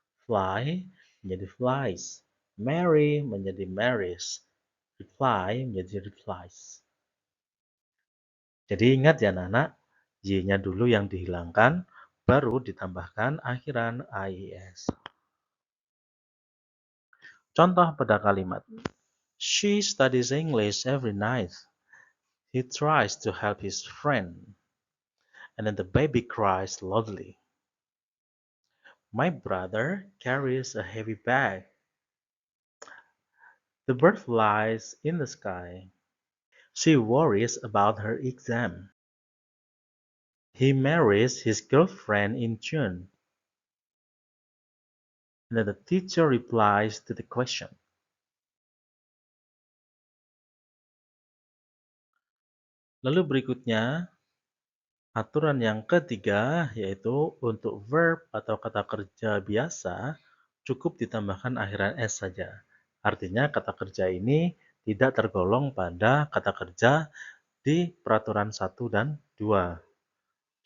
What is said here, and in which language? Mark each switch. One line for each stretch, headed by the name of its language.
Indonesian: Fly menjadi flies. Marry menjadi marries. Reply menjadi replies. Jadi ingat ya anak-anak, Y-nya dulu yang dihilangkan, baru ditambahkan akhiran IES. Contoh pada kalimat.
English: She studies English every night. He tries to help his friend. And then the baby cries loudly. My brother carries a heavy bag. The bird flies in the sky. She worries about her exam. He marries his girlfriend in June. And then the teacher replies to the question.
Indonesian: Lalu berikutnya, aturan yang ketiga yaitu untuk verb atau kata kerja biasa cukup ditambahkan akhiran S saja. Artinya kata kerja ini tidak tergolong pada kata kerja di peraturan 1 dan 2.